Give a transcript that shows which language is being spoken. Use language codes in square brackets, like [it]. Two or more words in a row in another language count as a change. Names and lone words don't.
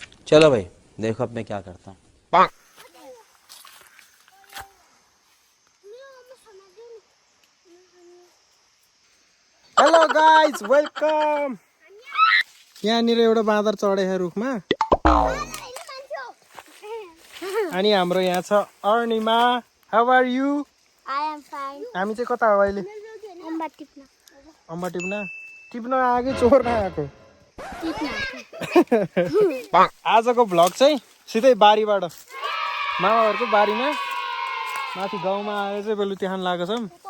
[hi] चलो भाई देखो अब मैं क्या करता हूँ। [en] Hello guys welcome. [ne] यहाँनिर एउटा बाँदर चढेछ रुखमा अनि हाम्रो यहाँ छ अर्निमा। [en] How are you? I am fine. [ne] हामी चाहिँ कता हो अहिले? अम्बा टिप्न आएको चोर्न आएको। आजको भ्लग चाहिँ सिधै बारीबाट मामाहरूको बारीमा माथि गाउँमा आएर चाहिँ बेलुकी खान लागेको छौँ।